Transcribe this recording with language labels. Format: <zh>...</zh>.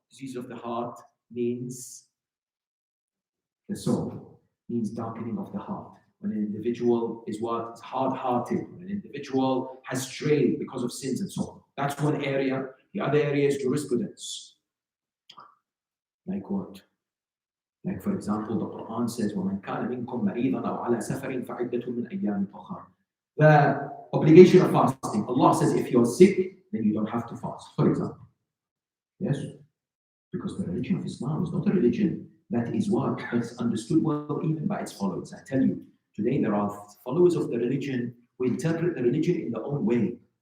<en>Disease of the heart means the soul, means darkening of the heart. When an individual is what? Is hard-hearted. When an individual has strayed because of sins and so on. That's one area. The other area is jurisprudence. Like what? Like for example, the Quran says,</en> <ar>وَمَنْ كَانَ مِنْكُمْ مَرِيضًا أَوْ عَلَى سَفَرٍ فَعِدَّةٌ مِنْ أَيَّامٍ أُخَرَ.</ar> <en>The obligation of fasting. Allah says if you're sick, then you don't have to fast. For example. Yes? Because the religion of Islam is not a religion that is what? That's understood well even by its followers. I tell you, today there are followers of the religion who interpret the religion in their own way.</en>